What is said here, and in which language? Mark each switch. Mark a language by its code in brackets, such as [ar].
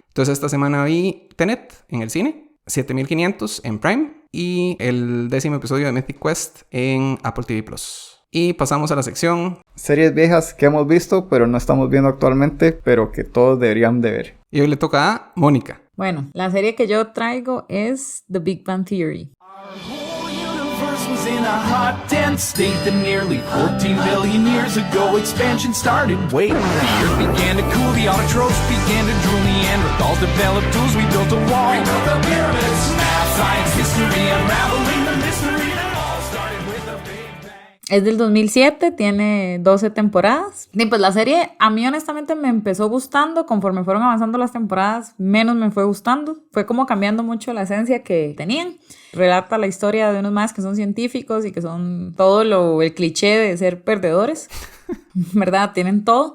[es] Entonces esta semana vi Tenet en el cine, 7500 en Prime y el 10º episodio de Mythic Quest en Apple TV+. Y pasamos a la sección... Series viejas que hemos visto, pero no estamos viendo actualmente, pero que todos deberían de ver. Y hoy le toca a Mónica. Bueno, la serie que yo traigo es The Big Bang Theory. [en] Was in a hot, dense state that nearly 14 billion years ago expansion started. Wait, the earth began to cool, the autotrophs began to drool, Neanderthals developed tools, we built a wall. We built the pyramids, math, science, history, unraveling the mystery that all started with a big bang. [es] Es del 2007, tiene 12 temporadas. Y pues la serie a mí honestamente me empezó gustando. Conforme fueron avanzando las temporadas, menos me fue gustando. Fue como cambiando mucho la esencia que tenían. Relata la historia de unos más que son científicos y que son todo el cliché de ser perdedores. ¿Verdad? Tienen todo.